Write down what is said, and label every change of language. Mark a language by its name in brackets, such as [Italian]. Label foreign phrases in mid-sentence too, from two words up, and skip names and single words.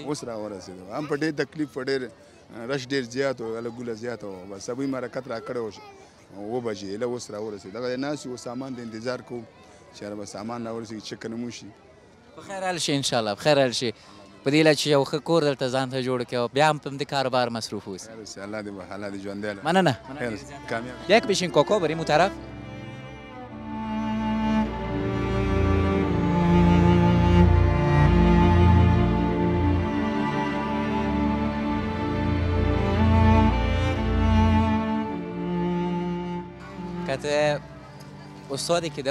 [Pashto] اوس راورسېدو هم په ډېر تکلیف په ډېر رش ډېر زیات و هله ګوله زیاته وه بس سبوی مرکت را کړی و 7 بجې هله اوس راورسېدو دغه ناست یو سامان د انتظار کوو چې یاره به سامان راورسېږي چک نه مو شي په خیر حال شي انشاءالله په خیر حال شي په دې چې یو ښه کور دلته ځان ته جوړ کړي او بیا هم په همدې کاروبار مصروف اوسي الله دې الله دې ژوندی مننه کامیاب [Persian] یک بشین کوکو بریم اون طرف که استادی که در